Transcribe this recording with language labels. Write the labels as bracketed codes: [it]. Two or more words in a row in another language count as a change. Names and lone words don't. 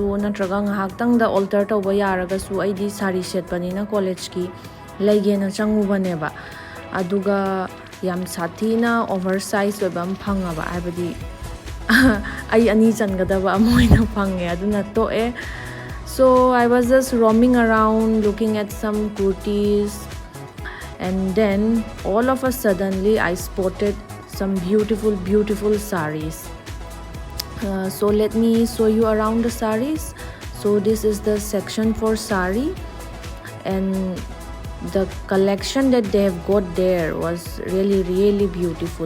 [mni] natraga ngahakhtang da alter tawba yaragasu aidi sari setpanina college ki leigena changubane aduga yam sathina oversize webam phangaba abadi ai ani changadaba amoina phange aduna toe. [en] So I was just roaming around looking at some kurtis and then all of a suddenly I spotted some beautiful saris. So let me show you around the saris. So this is the section for sari and the collection that they have got there was really beautiful.